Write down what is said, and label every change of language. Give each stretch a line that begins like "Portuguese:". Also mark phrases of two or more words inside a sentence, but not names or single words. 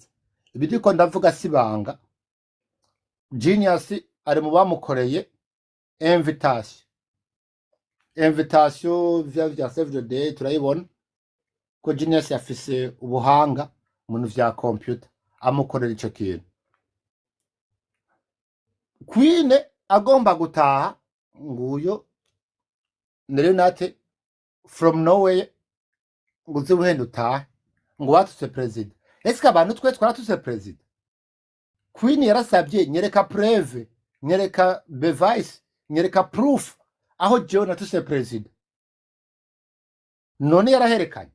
Rundi: Ibiriko ndavuga sibanga. Genius ari mu bamukoreye invitation vya Save the Day, turayibona ko Genius yafise ubuhanga mu vya computer, amukorera ico kintu. Queen agomba gutaha, nguyo Renate
English: from nowhere,
Rundi: ngo uze buhende utahe, ngo watuse president. Eske abantu twe twaratuse president? Queen yarasabye nyereka preuve, nyereka bevice, nyereka proof aho jewe natuse president. None yaraherekanye.